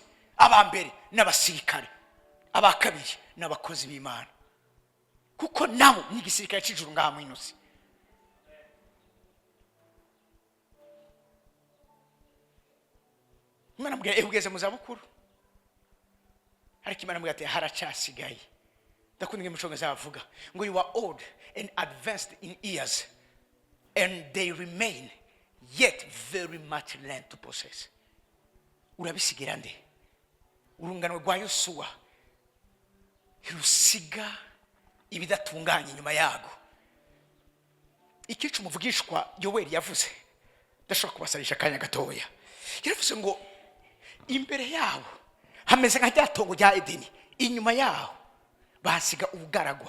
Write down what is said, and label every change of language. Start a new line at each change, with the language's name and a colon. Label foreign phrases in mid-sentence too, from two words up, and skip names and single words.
Rundi: Abambere n'abasirikare, abakabiri n'abakozi b'Imana, kuko nabo ni igisirikare cy'ijuru ngaha muri nosi. Imana mbwe ugeze mu zabukuru, ariko Imana mbwe ati haracasigaye. Ndakundinge muconga avuga ngo
English: you are old and advanced in years and they remain yet very much land to possess.
Rundi: Urabisigira nde? Urungano rwa Yosuwa rusiga ibidatunganye nyuma yago. Ikicu muvugishwa Yoweri yavuze, ndashaka kubasarisha kanya gatoya. Yaravuze ngo imbere yawo hameze nka ryatongo rya Edeni, inyuma yawo basiga ubugaragwa.